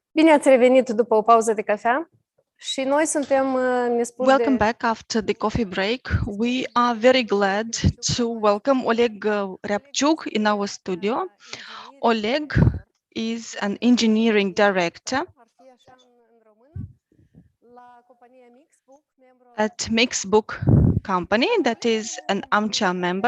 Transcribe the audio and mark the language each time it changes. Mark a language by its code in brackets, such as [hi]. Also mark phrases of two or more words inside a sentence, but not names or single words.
[ro] Bine ați revenit după o pauză de cafea. Și noi suntem nespus de... [en] Welcome back after the coffee break. We are very glad to welcome Oleg Ryabchuk in our studio. Oleg is an engineering director at Mixbook company, that is an AMCHA member.